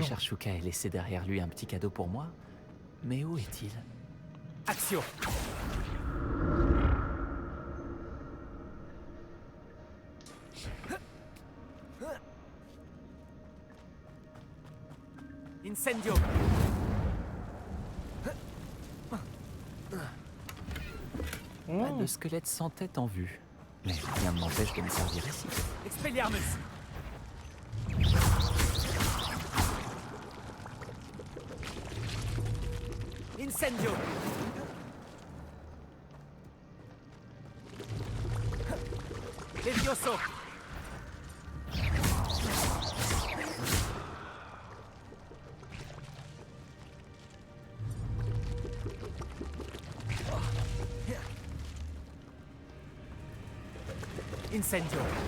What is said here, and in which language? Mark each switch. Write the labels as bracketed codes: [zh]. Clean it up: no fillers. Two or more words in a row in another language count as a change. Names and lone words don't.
[fr] Richard Shuka ait laissé derrière lui un petit cadeau pour moi. Mais où est-il? Accio. Incendio. Pas de squelette sans tête en vue. Mais rien ne m'empêche de me servir ici. Expelliarmus. Incendio. Levioso. Incendio.